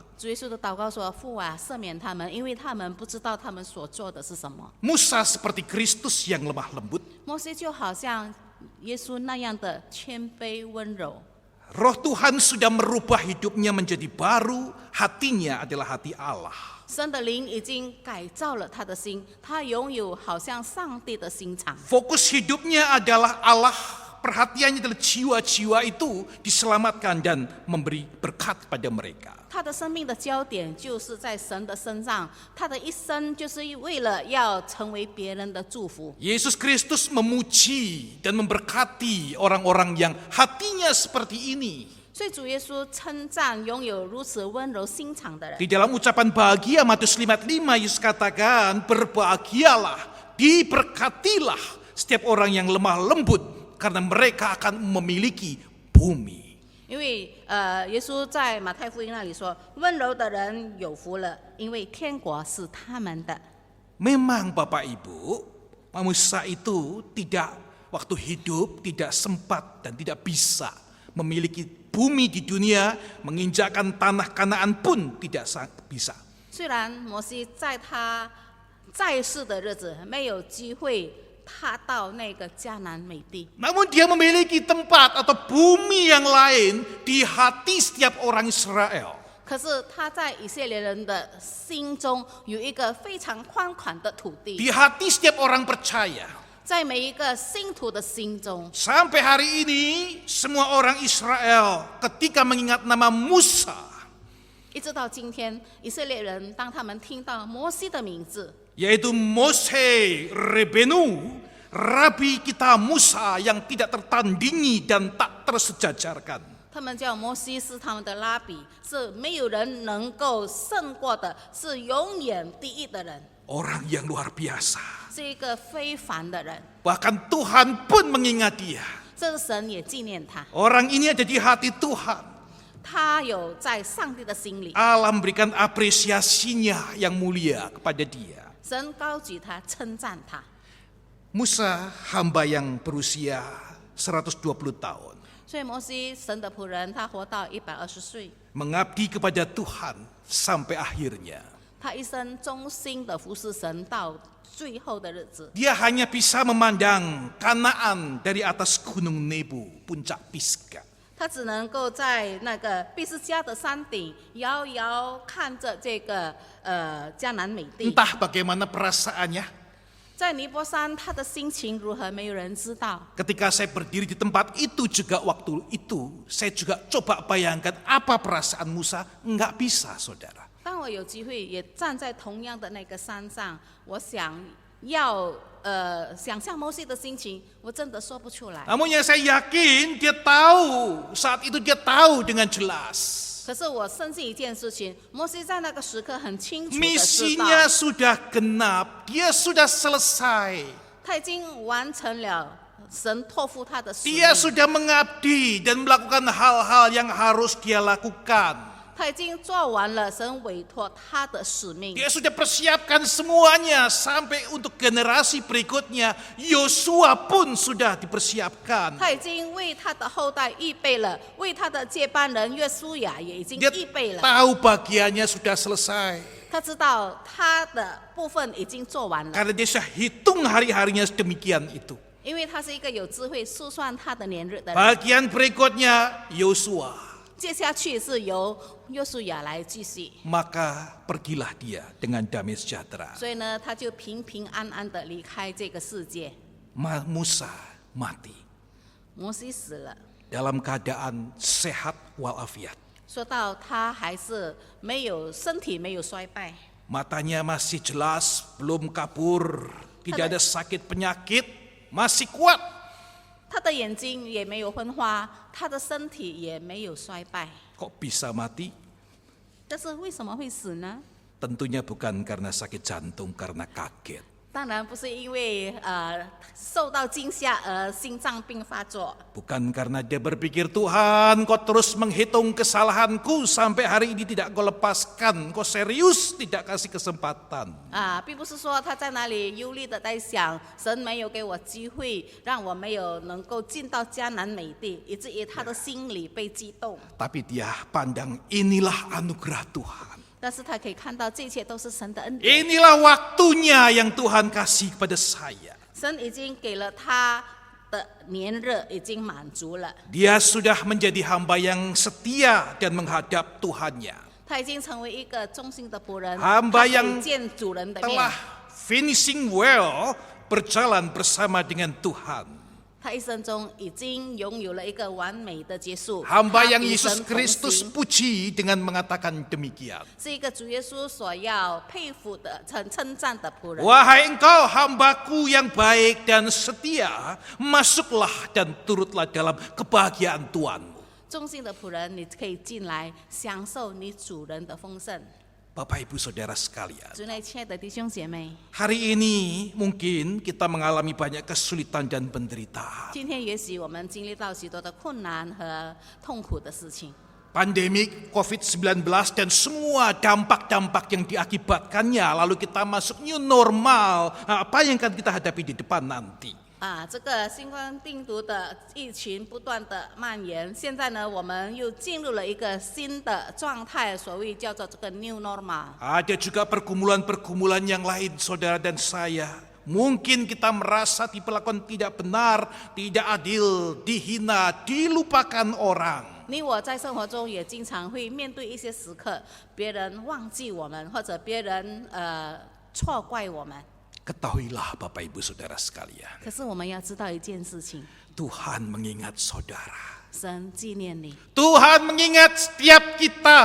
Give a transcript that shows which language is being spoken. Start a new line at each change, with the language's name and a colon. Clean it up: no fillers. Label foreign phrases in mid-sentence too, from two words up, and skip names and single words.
Chinese: 主耶稣的祷告说：“父啊，赦免他们，因为他们不知道他们所做的是什么。”
Indonesian: Musa seperti Kristus yang lemah lembut.
Chinese: 摩西就好像耶稣那样的谦卑温柔。
Indonesian: Roh Tuhan sudah merubah hidupnya menjadi baru, hatinya adalah hati Allah.
Chinese: 神的灵已经改造了他的心，他拥有好像上帝的心肠。
Indonesian: Fokus hidupnya adalah Allah, perhatiannya adalah jiwa-jiwa itu diselamatkan dan memberi berkat pada mereka.
Chinese: 他的生命的焦点就是在神的身上，他的一生就是为了要成为别人的祝福。
Indonesian: Yesus Kristus memuji dan memberkati orang-orang yang hatinya seperti ini.
Chinese: 所以主耶稣称赞拥有如此温柔心肠的人。
Indonesian: Di dalam ucapan bahagia Matius 5:5 Yesus katakan, berbahagialah, diberkatilah setiap orang yang lemah lembut karena mereka akan memiliki bumi.
Chinese: 因为耶稣在马太福音那里说，温柔的人有福了，因为天国是他们的。
Indonesian: Memang Bapak Ibu, manusia itu tidak waktu hidup tidak sempat dan tidak bisa memiliki bumi di dunia, menginjakkan tanah Kanaan pun tidak bisa.
Chinese: 虽然摩西在他在世的日子没有机会踏到那个迦南美地，
Indonesian: Namun dia memiliki tempat atau bumi yang lain di hati setiap orang Israel.
Chinese: 可是他在以色列人的心中有一个非常宽广的土地，
Indonesian: Di hati setiap orang percaya.
Chinese: 在每一个信徒的心中。
Indonesian: Sampai hari ini semua orang Israel ketika mengingat nama Musa,
Chinese: 一直到今天，以色列人当他们听到摩西的名字，
Indonesian: yaitu Mose Rebenu, Rabi kita Musa yang tidak tertandingi dan tak tersejajarkan.
Chinese: 他们叫摩西是他们的拉比，是没有人能够胜过的，是永远第一的人，
Indonesian: Orang yang luar biasa.
Chinese: 是一个非凡的人。
Indonesian: Bahkan Tuhan pun mengingat dia.
Chinese: 这个神也纪念他，
Indonesian: Orang ini ada di hati Tuhan.
Chinese: 他有在上帝的心里，
Indonesian: Allah memberikan apresiasinya yang mulia kepada dia.
Chinese: 神高举他，称赞他。
Indonesian: Musa hamba yang berusia 120 tahun.
Chinese: 所以摩西神的仆人，他活到120岁，
Indonesian: Mengabdi kepada Tuhan sampai akhirnya.
Chinese: 他一生忠心的服侍神到最后的日子。
Indonesian: Dia hanya bisa memandang Kanaan dari atas gunung Nebo, puncak Pisgah.
Chinese: 他只能够在那个毕斯加的山顶遥遥看着这个迦南美地。
Indonesian: Entah bagaimana perasaannya
Chinese: 在尼泊山，他的心情如何，没有人知道。
Indonesian: ketika saya berdiri di tempat itu juga waktu itu. Saya juga coba bayangkan apa perasaan Musa. Enggak bisa, saudara.
Chinese: 当我有机会也站在同样的那个山上，我想要想象摩西的心情，我真的说不出来。
Indonesian: Namun yang saya yakin dia tahu, saat itu dia tahu dengan jelas.
Chinese: 可是我深信一件事情，摩西在那个时刻很清楚的知道，
Indonesian: Misinya sudah genap, dia sudah selesai.
Chinese: 他已经完成了神托付他的使命，
Indonesian: Dia sudah mengabdi dan melakukan hal-hal yang harus dia lakukan.
Chinese: 他已经做完了神委托他的使命。
Indonesian: Dia sudah persiapkan semuanya sampai untuk generasi berikutnya. Yosua pun sudah dipersiapkan.
Chinese: 他已经为他的后代预备了，为他的接班人约书亚也已经
Indonesian: Dia
Chinese: 预备了。
Indonesian: tahu bagiannya sudah selesai.
Chinese: 他知道他的部分已经做完了，
Indonesian: Karena dia sudah hitung hari-harinya sedemikian itu.
Chinese: 因为他是一个有智慧数算他的年日的人。
Indonesian: Bagian berikutnya Yosua.
Chinese: 接下去是由约书亚来继续，
Indonesian: Maka pergilah dia dengan damai sejahtera.
Chinese: 所以呢，他就平平安安的离开这个世界。
Indonesian: Musa mati
Chinese: 摩西死了，
Indonesian: dalam keadaan sehat walafiat.
Chinese: 说到他还是没有身体没有衰败，
Indonesian: Matanya masih jelas, belum kabur, tidak ada sakit penyakit, masih kuat.
Chinese: 他的眼睛也没有昏花，他的身体也没有衰败。
Indonesian: Kok bisa mati?
Chinese: 但是为什么会死呢？
Indonesian: Tentunya bukan karena sakit jantung, karena kaget.
Chinese: 当然不是因为受到惊吓而心脏病发作，
Indonesian: Bukan karena dia berpikir, Tuhan kau terus menghitung kesalahanku sampai hari ini tidak kau lepaskan. Kau serius tidak kasih kesempatan.
Chinese: 并不是说他在那里忧虑的在想，神没有给我机会，让我没有能够进到迦南美地，以至于他的心里被激动。
Indonesian: Tapi dia pandang inilah anugerah Tuhan.
Chinese: 但是他可以看到这一切都是神的恩典，
Indonesian: Inilah waktunya yang Tuhan kasih kepada saya.
Chinese: 神已经给了他的年日已经满足了，
Indonesian: Dia sudah menjadi hamba yang setia dan menghadap Tuhannya.
Chinese: 他已经成为一个忠心的仆人，
Indonesian: Hamba
Chinese: 他可以
Indonesian: yang
Chinese: 见主人的面
Indonesian: telah，
English: finishing well,
Indonesian: berjalan bersama dengan Tuhan.
Chinese: 他一生中已经拥有了一个完美的结束。
Indonesian: Hamba
Chinese: 他
Indonesian: yang
Chinese: 与
Indonesian: Yesus
Chinese: 神同
Indonesian: Kristus
Chinese: 行
Indonesian: puji dengan mengatakan demikian.
Chinese: 是一个主耶稣所要佩服的、称赞的仆人。
Indonesian: Wahai engkau hambaku yang baik dan setia, masuklah dan turutlah dalam kebahagiaan Tuhanmu.
Chinese: 忠心的仆人，你可以进来享受你主人的丰盛。
Indonesian: Bapak Ibu Saudara sekalian,
Chinese: 主内亲爱的弟兄姐妹，
Indonesian: hari ini mungkin kita mengalami banyak kesulitan dan penderitaan.
Chinese: 今天也许我们经历到许多的困难和痛苦的事情，
Indonesian: Pandemi COVID-19 dan semua dampak-dampak yang diakibatkannya, lalu kita masuk
English: new normal,
Indonesian: apa yang akan kita hadapi di depan nanti.
Chinese: 这个新冠病毒的疫情不断的蔓延，现在呢，我们又进入了一个新的状态，所谓叫做这个
English: new normal。
Indonesian: Ada juga pergumulan-pergumulan yang lain, saudara dan saya. Mungkin kita merasa diperlakukan tidak benar, tidak adil, dihina, dilupakan orang.
Chinese: 你我在生活中也经常会面对一些时刻，别人忘记我们，或者别人错怪我们。
Indonesian: Ketahuilah Bapak Ibu Saudara sekalian,
Chinese: 可是我们要知道一件事情，
Indonesian: Tuhan mengingat saudara.
Chinese: 神纪念你，
Indonesian: Tuhan mengingat setiap kita.